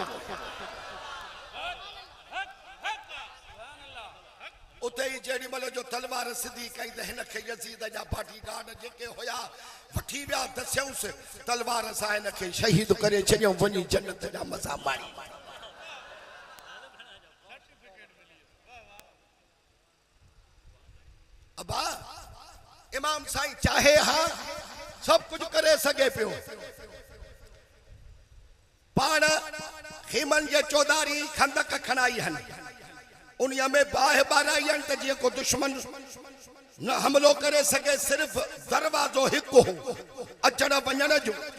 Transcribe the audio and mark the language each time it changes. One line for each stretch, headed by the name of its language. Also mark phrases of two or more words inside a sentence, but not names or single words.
Sindhi: उते ही जेडी मल जो तलवार सिधी कई त हिन खे यजीद जा बॉडीगार्ड जेके हुया वठी विया दस्यऊंसि तलवार सां हिन खे शहीद करे छॾियऊं वञी जन्नत जा मज़ा माणी अबा इमाम साईं चाहे हा सब कुछ करे सके पियो पाण खीमन जे चौधारी खंदक खणाई हन उन्हीअ में बाहि ॿाराई आहिनि त जीअं को दुश्मन न हमलो करे सके सिर्फ दरवाजो हिकु हो अचण वञण जो